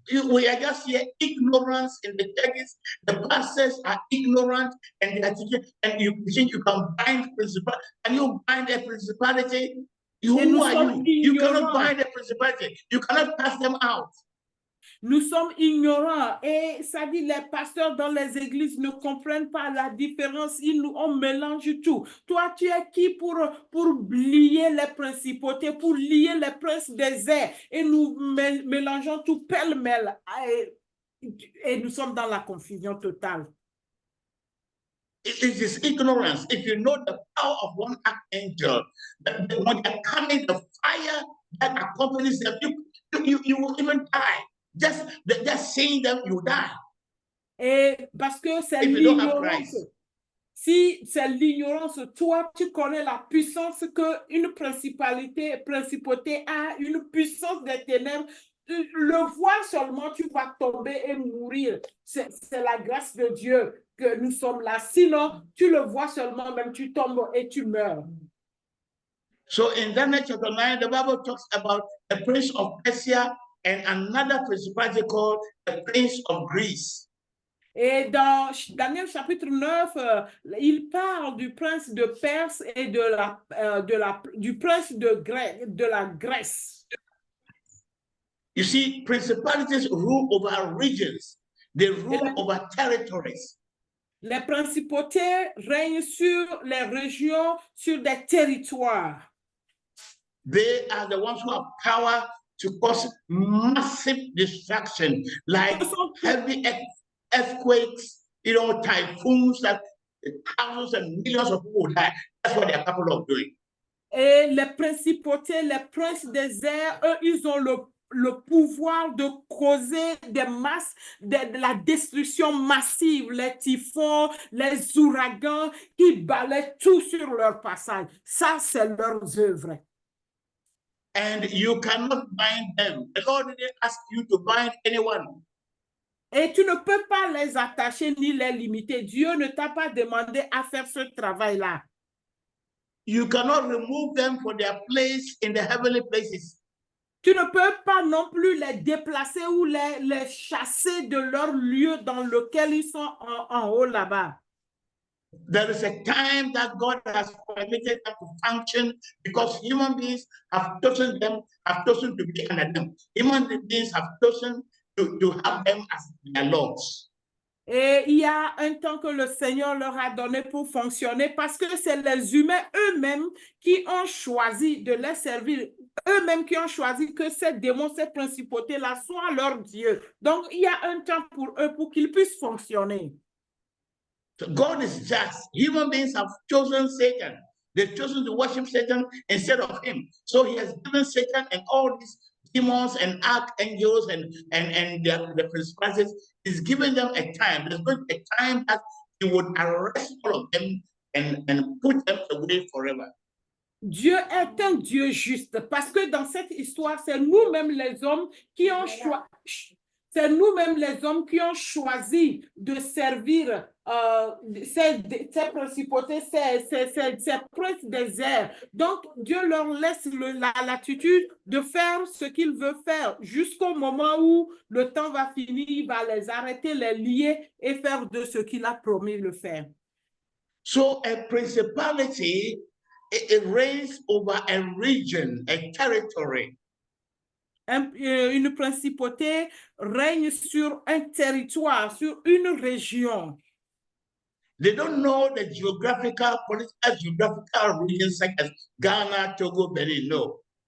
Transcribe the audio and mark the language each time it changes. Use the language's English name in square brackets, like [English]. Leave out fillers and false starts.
[English] We are just here, ignorance in the churches. The pastors are ignorant, and they are teaching, and you think you can bind principality. Can you bind a principality? Who are you? You cannot bind a principality. You cannot cast them out. [French] Nous sommes ignorants et ça dit les pasteurs dans les églises ne comprennent pas la différence. On mélange tout. Toi, tu es qui pour lier les principautés, pour lier les princes des airs et nous mélangeons tout pêle-mêle et nous sommes dans la confusion totale. [English] It is ignorance. If you know the power of one archangel, when they're coming, the fire that accompanies them, you will even die. Just seeing them, you die. [French] Et parce que c'est l'ignorance. Si c'est l'ignorance, toi, tu connais la puissance qu'une principauté a, une puissance des ténèbres. Le voir seulement, tu vas tomber et mourir. C'est la grâce de Dieu que nous sommes là. Sinon, tu le vois seulement, même tu tombes et tu meurs. [English] So in Daniel chapter 9, the Bible talks about the prince of Persia and another principality called the prince of Greece. [French] Et dans Daniel chapitre 9, il parle du prince de Perse et du prince de la Grèce. [English] You see, principalities rule over regions. They rule over territories. [French] Les principautés règnent sur les régions, sur des territoires. [English] They are the ones who have power to cause massive destruction, like heavy earthquakes, typhoons that thousands and millions of people die. That's what they are capable of doing. [French] Et les principautés, les princes des airs, eux, ils ont le pouvoir de causer des masses, de la destruction massive, les typhons, les ouragans qui balayent tout sur leur passage. Ça, c'est leurs œuvres. [English] And you cannot bind them. The Lord didn't ask you to bind anyone. [French] Et tu ne peux pas les attacher ni les limiter. Dieu ne t'a pas demandé à faire ce travail-là. [English] You cannot remove them from their place in the heavenly places. [French] Tu ne peux pas non plus les déplacer ou les chasser de leur lieu dans lequel ils sont en haut là-bas. [English] There is a time that God has permitted them to function because human beings have chosen to be under them. Human beings have chosen to have them as their lords. [French] Et il y a un temps que le Seigneur leur a donné pour fonctionner parce que c'est les humains eux-mêmes qui ont choisi de les servir, eux-mêmes qui ont choisi que ces démons, ces principautés-là soient leurs dieux. Donc, il y a un temps pour eux pour qu'ils puissent fonctionner. [English] So God is just. Human beings have chosen Satan. They've chosen to worship Satan instead of him. So he has given Satan and all these demons and archangels and the principalities, is giving them a time. There's going to be a time that he would arrest all of them and put them away forever. [French] Dieu est un Dieu juste parce que dans cette histoire, c'est nous-mêmes les hommes qui ont choisi. C'est nous-mêmes les hommes qui ont choisi de servir ces principautés, ces princes des airs. Donc, Dieu leur laisse la latitude de faire ce qu'il veut faire jusqu'au moment où le temps va finir, il va les arrêter, les lier et faire de ce qu'il a promis de faire. [English] So a principality, it reigns over a region, a territory. [French] Une principauté règne sur un territoire, sur une région. [English] They don't know the geographical regions such as Ghana, Togo, Benin, no.